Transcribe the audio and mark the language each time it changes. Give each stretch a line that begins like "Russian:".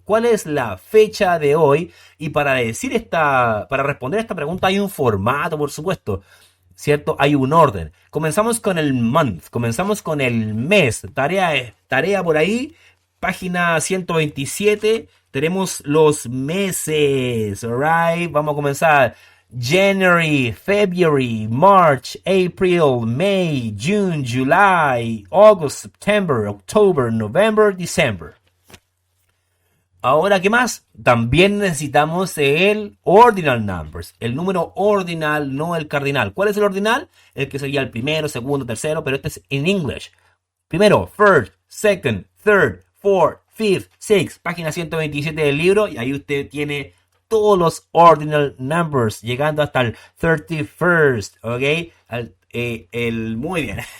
Spanish: ¿Cuál es la fecha de hoy? Y para responder esta pregunta hay un formato, por supuesto, ¿cierto? Hay un orden. Comenzamos con el month, comenzamos con el mes. Tarea por ahí, página 127, tenemos los meses, alright, vamos a comenzar.
English: January, February, March, April, May, June, July, August, September, October, November, December.
Spanish: Ahora, ¿qué más? También necesitamos el ordinal numbers, el número ordinal, no el cardinal. ¿Cuál es el ordinal? El que sería el primero, segundo, tercero, pero este es en English. Primero,
English: first, second, third, fourth, fifth, sixth,
Spanish: página 127 del libro, y ahí usted tiene todos los ordinal numbers, llegando hasta el 31st, ¿ok? Muy bien.